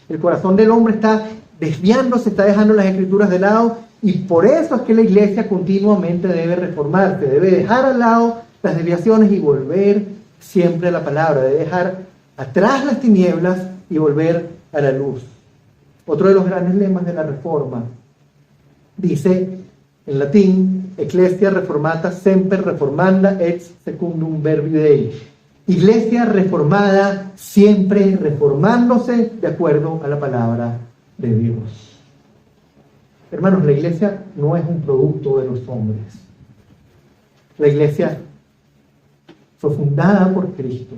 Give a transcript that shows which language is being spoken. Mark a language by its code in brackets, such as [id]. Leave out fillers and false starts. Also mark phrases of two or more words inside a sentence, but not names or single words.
[es] El corazón del hombre está desviándose, está dejando las Escrituras de lado Y por eso es que la iglesia continuamente debe reformarse, debe dejar al lado las desviaciones y volver siempre a la palabra, debe dejar atrás las tinieblas y volver a la luz. Otro de los grandes lemas de la Reforma dice en latín: [la] Ecclesia reformata semper reformanda ex secundum verbi Dei. [es] Iglesia reformada, siempre reformándose de acuerdo a la palabra de Dios. Hermanos, la iglesia no es un producto de los hombres. La iglesia fue fundada por Cristo.